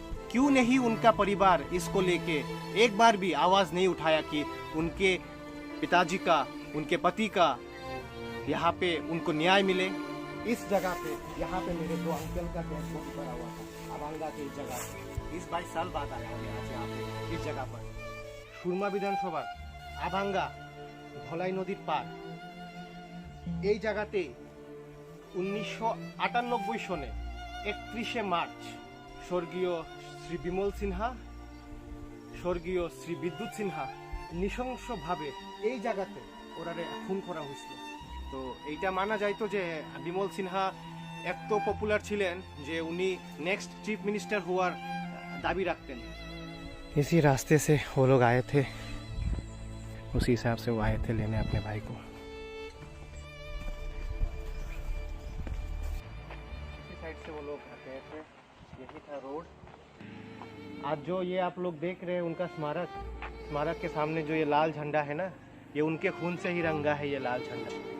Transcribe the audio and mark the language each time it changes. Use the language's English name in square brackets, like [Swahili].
[Hindi] क्यों नहीं उनका परिवार इसको लेके एक बार भी आवाज नहीं उठाया कि उनके पिताजी का, उनके पति का यहाँ पे उनको न्याय मिले? इस जगह पे, यहाँ पे मेरे दो अंकल का डेथ बॉडी पड़ा हुआ था, अभांगा के इस जगह पे। 20-22 साल बाद आया हूँ यहाँ पे, इस जगह पर [Bangla] সুরমা বিধানসভা আভাঙ্গা ধলাই নদীর পার। এই জায়গাতে 1998 সনে 31 মার্চ স্বর্গীয় শ্রী বিমল সিনহা, স্বর্গীয় শ্রী বিদ্যুৎ সিনহা নৃশংসভাবে এই জায়গাতে ওরারে খুন করা হয়েছিল। তো এইটা মানা যাইতো যে বিমল সিনহা এত পপুলার ছিলেন যে উনি নেক্সট চিফ মিনিস্টার হওয়ার দাবি রাখতেন। [Hindi] इसी रास्ते से वो लोग आए थे, उसी हिसाब से वो आए थे लेने अपने भाई को। इसी साइड से वो लोग गए थे, यही था रोड। आज जो ये आप लोग देख रहे हैं उनका स्मारक के सामने जो ये लाल झंडा है ना, ये उनके खून से ही रंगा है ये लाल झंडा।